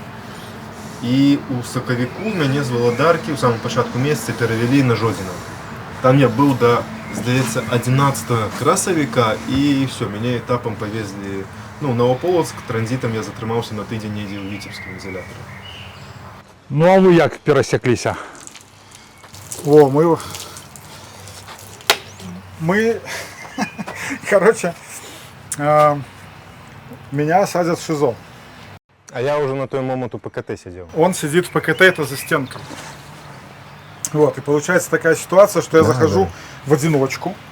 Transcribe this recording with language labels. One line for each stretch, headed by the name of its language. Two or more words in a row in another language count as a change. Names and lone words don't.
Belarusian: І у сакавіку мяне з Валадаркі ў самым пачатку месяца перавялі на Жодзіна. Там я быў да, здаецца, 11 красавіка, і все, мяне этапам павезлі, ну, Новополоцк, транзітам я затрымаўся на тыдзень недзе ў Віцебскім ізалятары. Ну а вы як перасекліся?
Russian: О, мы, короче, меня садят в ШИЗО. А я уже на той момент у ПКТ сидел. Он сидит в ПКТ, это за стенкой. Вот, и получается такая ситуация, что я захожу в одиночку.